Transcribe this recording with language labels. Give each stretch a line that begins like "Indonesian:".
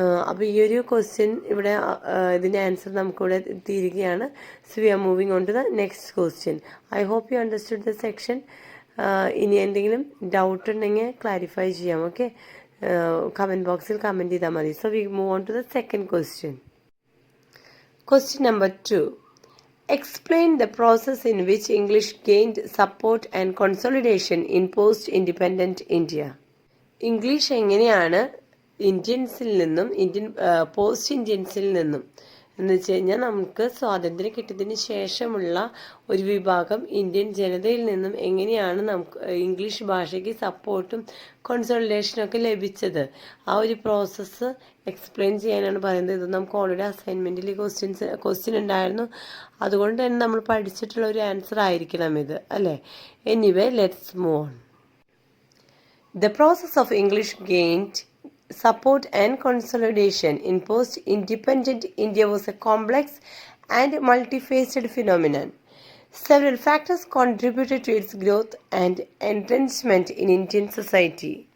Malayalam: അപ്പോൾ ഈ ഒരു ക്വസ്റ്റ്യൻ ഇവിടെ ഇതിൻ്റെ ആൻസർ നമുക്കിവിടെ തീരുകയാണ്.
English: So we are moving on to the next question. I hope you understood the section.
Malayalam: ഇനി എന്തെങ്കിലും ഡൗട്ട് ഉണ്ടെങ്കിൽ ക്ലാരിഫൈ ചെയ്യാം. ഓക്കെ, കമൻറ്റ് ബോക്സിൽ കമൻറ്റ് ചെയ്താൽ മതി.
English: So we move on to the second question. Question number 2. Explain the process in which English gained support and consolidation in post-independent India.
Malayalam: English എങ്ങനെയാണ് ഇന്ത്യൻസിൽ നിന്നും post ഇന്ത്യൻസിൽ നിന്നും എന്ന് വെച്ച് കഴിഞ്ഞാൽ നമുക്ക് സ്വാതന്ത്ര്യം കിട്ടിയതിന് ശേഷമുള്ള ഒരു വിഭാഗം ഇന്ത്യൻ ജനതയിൽ നിന്നും എങ്ങനെയാണ് നമുക്ക് ഇംഗ്ലീഷ് ഭാഷയ്ക്ക് സപ്പോർട്ടും കൺസോളിഡേഷനും ഒക്കെ ലഭിച്ചത്, ആ ഒരു പ്രോസസ്സ് എക്സ്പ്ലെയിൻ ചെയ്യാനാണ് പറയുന്നത്. ഇത് നമുക്ക് ഓൾറെഡി അസൈൻമെൻറ്റിൽ ക്വസ്റ്റ്യൻ ഉണ്ടായിരുന്നു, അതുകൊണ്ട് തന്നെ നമ്മൾ പഠിച്ചിട്ടുള്ള ഒരു ആൻസർ ആയിരിക്കണം ഇത്, അല്ലേ?
English: Anyway, let's move on. The process of English gained support and consolidation in post-independent India was a complex and multifaceted phenomenon. Several factors contributed to its growth and entrenchment in Indian society.